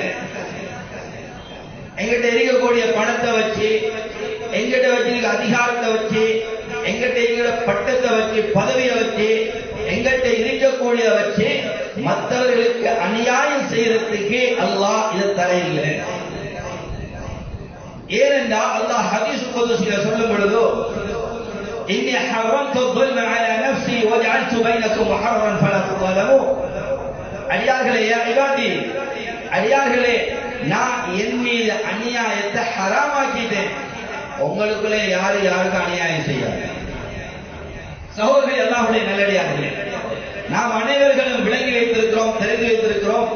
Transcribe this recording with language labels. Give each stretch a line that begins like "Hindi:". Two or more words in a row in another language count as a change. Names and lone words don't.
Tamil: எங்கிட்ட இருக்கக்கூடிய பணத்தை வச்சு, எங்கிட்ட வச்சிருக்க அதிகாரத்தை வச்சு, எங்கிட்ட இருக்கிற பட்டத்தை வச்சு, பதவியை வச்சு, எங்கிட்ட இருக்கக்கூடிய வச்சு மற்றவர்களுக்கு அநியாயம் செய்யறதுக்கு அல்லாஹ் இதை தரையில்லை. ஏனென்றால் அல்லாஹ் ஹதீஸ் குதுஸில சொல்லும் பொழுது,
Arabic: إني حرمت ظلم على نفسي وجعلت بينكم محرما فلا تظلموا.
Tamil: அடியார்களே,
Arabic: يا عبادي,
Tamil: அடியார்களே, நான் என் மீது அநியாயத்தை ஹராமாக்கிட்டேன், உங்களுக்குள்ளே யாருக்கு அநியாயம் செய்யாது. சகோதரர்களே, அல்லாஹ்வுடைய நல்லடியார்களே, நாம் அனைவர்களும் விளங்கி வைத்திருக்கிறோம், தெரிந்து வைத்திருக்கிறோம்.